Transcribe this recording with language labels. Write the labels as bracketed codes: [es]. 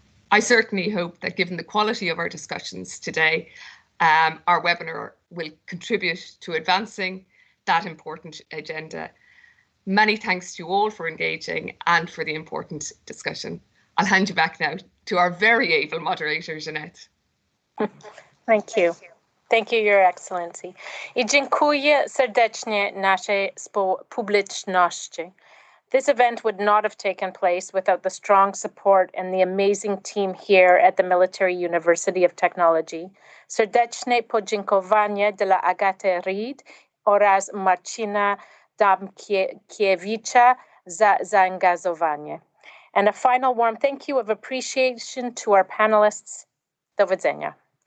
[en] I certainly hope that given the quality of our discussions today, our webinar will contribute to advancing that important agenda. Many thanks to you all for engaging and for the important discussion. I'll hand you back now to our very able moderator, Jeanette. Thank you. Thank you, Your Excellency. [pl] I dziękuję serdecznie naszej publiczności. [en] This event would not have taken place without the strong support and the amazing team here at the Military University of Technology. [pl] Serdeczne podziękowanie dla Agaty Reed oraz Marcina Damkiewicza za zaangażowanie. [en] And a final warm thank you of appreciation to our panelists. [pl] Do widzenia.